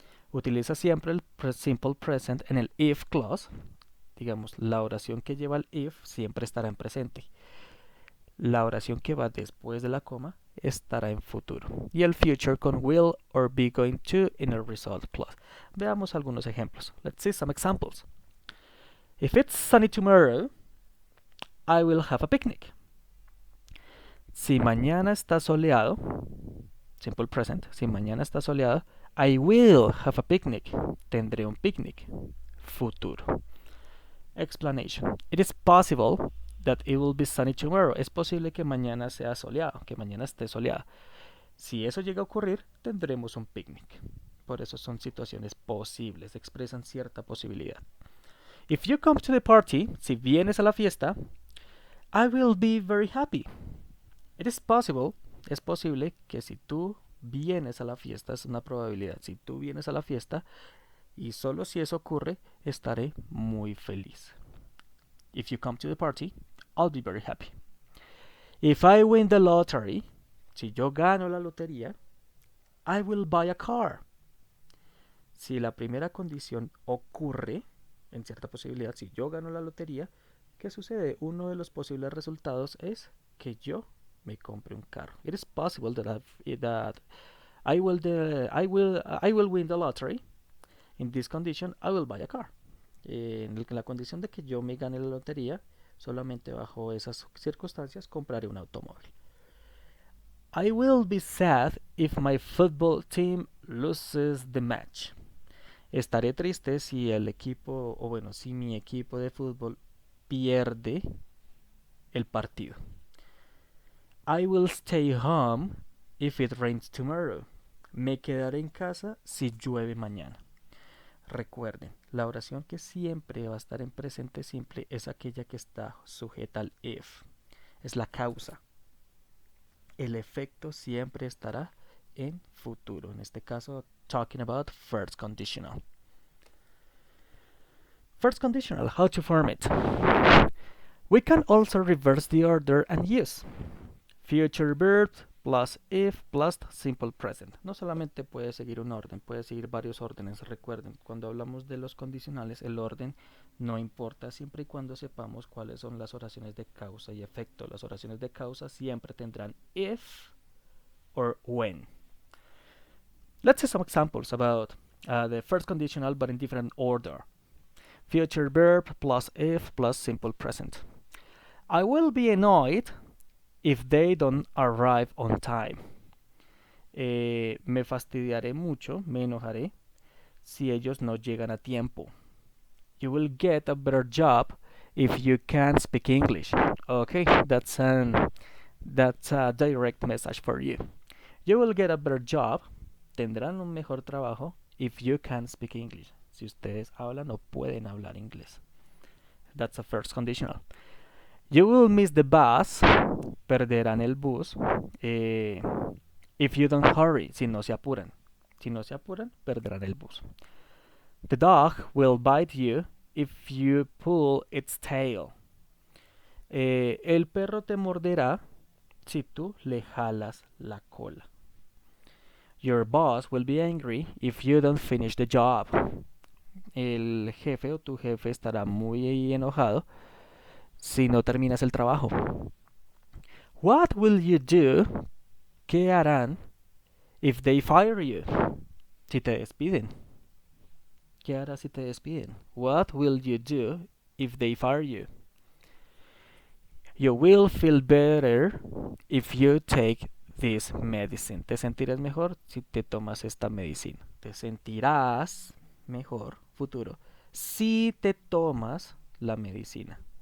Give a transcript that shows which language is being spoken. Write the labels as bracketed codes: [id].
[es] Utiliza siempre el simple present en el if clause. Digamos, la oración que lleva el if siempre estará en presente. La oración que va después de la coma estará en futuro. Y el future con will or be going to en el result clause. Veamos algunos ejemplos. [en] Let's see some examples. If it's sunny tomorrow, I will have a picnic. [es] Si mañana está soleado, simple present, si mañana está soleado, [en] I will have a picnic. [es] Tendré un picnic. Futuro. Explanation. [en] It is possible that it will be sunny tomorrow. [es] Es posible que mañana sea soleado, que mañana esté soleado. Si eso llega a ocurrir, tendremos un picnic. Por eso son situaciones posibles, expresan cierta posibilidad. [en] If you come to the party, [es] si vienes a la fiesta, [en] I will be very happy. It is possible, [es] es posible que si tú vienes a la fiesta, es una probabilidad, si tú vienes a la fiesta y solo si eso ocurre, estaré muy feliz. [en] If you come to the party, I'll be very happy. If I win the lottery, [es] si yo gano la lotería, [en] I will buy a car. [es] Si la primera condición ocurre, en cierta posibilidad, si yo gano la lotería, ¿qué sucede? Uno de los posibles resultados es que yo me compre un carro. [en] It is possible that I will win the lottery. In this condition, I will buy a car. [es] En la condición de que yo me gane la lotería, solamente bajo esas circunstancias compraré un automóvil. [en] I will be sad if my football team loses the match. [es] Estaré triste si el equipo, o bueno, si mi equipo de fútbol pierde el partido. [en] I will stay home if it rains tomorrow. [es] Me quedaré en casa si llueve mañana. Recuerden, la oración que siempre va a estar en presente simple es aquella que está sujeta al if. Es la causa. El efecto siempre estará en futuro. En este caso, [en] talking about first conditional. First conditional, how to form it. We can also reverse the order and use future verb plus if plus simple present. [es] No solamente puede seguir un orden, puede seguir varios órdenes. Recuerden, cuando hablamos de los condicionales, el orden no importa siempre y cuando sepamos cuáles son las oraciones de causa y efecto. Las oraciones de causa siempre tendrán [en] if or when. Let's see some examples about the first conditional but in different order. Future verb plus if plus simple present. I will be annoyed if they don't arrive on time. [es] Me fastidiaré mucho, me enojaré si ellos no llegan a tiempo. [en] You will get a better job if you can speak English. Okay, that's a direct message for you. You will get a better job. [es] Tendrán un mejor trabajo [en] if you can speak English. [es] Si ustedes hablan o pueden hablar inglés. [en] That's a first conditional. You will miss the bus. [es] Perderán el bus. [en] If you don't hurry. [es] Si no se apuran. Si no se apuran, perderán el bus. [en] The dog will bite you if you pull its tail. [es] El perro te morderá si tú le jalas la cola. [en] Your boss will be angry if you don't finish the job. [es] El jefe o tu jefe estará muy enojado si no terminas el trabajo. [en] What will you do? [es] ¿Qué harán [en] if they fire you? [es] Si te despiden. ¿Qué harás si te despiden? [en] What will you do if they fire you? You will feel better if you take this medicine. [es] Te sentirás mejor si te tomas esta medicina. Te sentirás mejor, futuro, si te tomas la medicina.